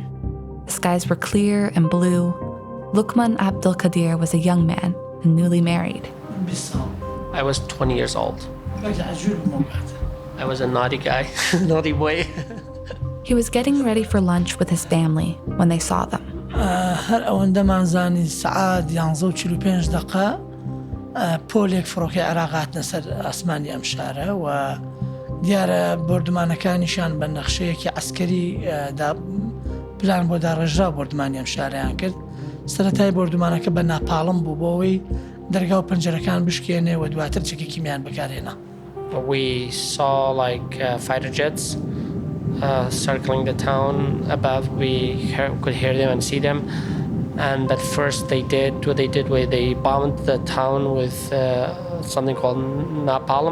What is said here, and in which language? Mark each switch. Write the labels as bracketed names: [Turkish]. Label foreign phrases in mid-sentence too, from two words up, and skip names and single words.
[English] The skies were clear and blue. Lukman Abdulkadir was a young man and newly married. I was 20 years old. I was a naughty guy, naughty boy. He was getting ready for lunch with his family when they saw them. [Central Kurdish] هر ئەوەندە مانزانی سعات 11:45 دقة پۆلێک فڕۆکەی عێراق هاتنە سەر ئاسمانی ئەم شارە و دیارە بۆردمانەکانیشان بە نەخشەیەکی عەسکەری پلان بۆ داڕێژرا بۆردمانی ئەم شارەیان کرد. سەرەتای بۆردمانەکە بە ناپاڵم بوو بۆەوەی دەرگا و پەنجەرەکان بشکێنێ و دواتر چەکێکیمیان بەکارهێنا. [English] We saw fighter jets circling the town above. We could hear them and see them. And at first they bombed the town with something called napalm.